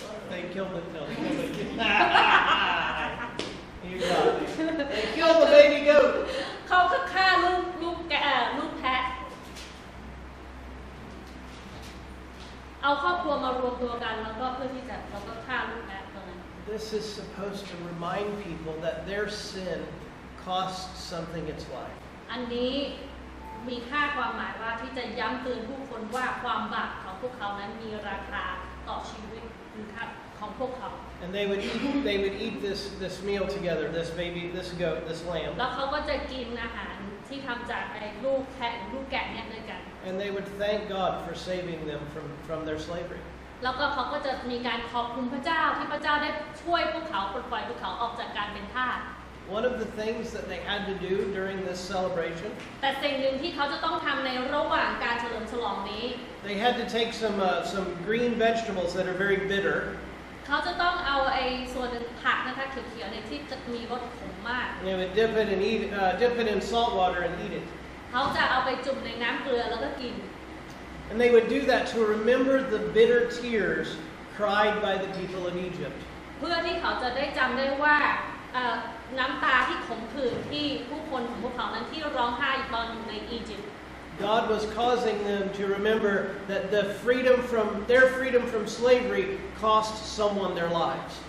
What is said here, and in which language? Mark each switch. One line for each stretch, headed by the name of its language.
English: They killed it. No, they killed it. You got me. They killed the baby goat.
Thai: เขาก็ฆ่าลูกแกะลูกแพะเอาครอบครัวมารวมตัวกันแล้วก็เพื่อที่จะเราก็ฆ่าลูกแพะตรงนั้น
English: This is supposed to remind people that their sin costs something its life.
Thai: อันนี้มีค่าความหมายว่าที่จะย้ำเตือนผู้คนว่าความบาปของพวกเขานั้นมีราคาต่อชีวิตหรือค่าของพวกเขา
English: And they would eat this meal together, this baby, this goat, this lamb.
Thai: แล้วเขาก็จะกินอาหารที่ทำจากไอ้ลูกแพะหรือลูกแกะเนี่ยด้วยกัน
English: And they would thank God for saving them from their slavery.
Thai: แล้วก็เขาก็จะมีการขอบคุณพระเจ้าที่พระเจ้าได้ช่วยพวกเขาปลดปล่อยพวกเขาออกจากการเป็นทาส
English: One of the things that they had to do during this celebration,
Thai: แต่สิ่งหนึ่งที่เขาจะต้องทำในระหว่างการเฉลิมฉลองนี้
English: they had to take some green vegetables that are very bitter,
Thai: เขาจะต้องเอาไอ้ส่วนผักนะคะเขียวๆเนี่ยที่จะมีรสขมมาก
English: and they would dip it in salt water and eat it.
Thai: เขาจะเอาไปจุ่มในน้ำเกลือแล้วก็กิน
English: And they would do that to remember the bitter tears cried by the people of Egypt.
Thai: เพื่อที่เขาจะได้จำได้ว่าน้ำตาที่ขมขื่นที่ผู้คนของพวกเขานั้นที่ร้องไห้ตอนอยู่ในอียิปต์
English: God was causing them to remember that their freedom from slavery cost someone their lives.